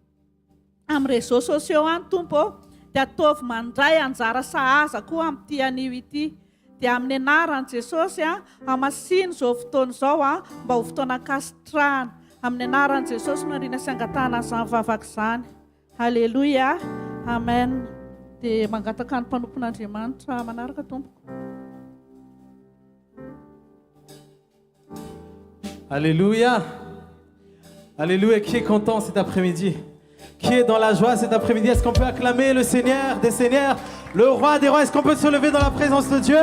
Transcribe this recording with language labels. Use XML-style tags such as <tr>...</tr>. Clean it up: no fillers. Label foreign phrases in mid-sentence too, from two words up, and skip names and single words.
<mg>réseaux sociaux any tompo dia ataovy mandray anjara sahaza koa amin'ity anio ity dia amin'ny anaran'i Jesosy hamasiny izao fotoana izao mba ho fotoana kasitrahana amin'ny anaran'i Jesosy marina sy angatahana izany vavaka izany halleluia amen dia mangataka ny mpanompon'Andriamanitra manaraka tompo.</mg> <fr>Alléluia. Alléluia. Qui est content cet après-midi? Qui est dans la joie cet après-midi? Est-ce qu'on peut acclamer le Seigneur des Seigneurs, le Roi des Rois? Est-ce qu'on peut se lever dans la présence de Dieu?</fr>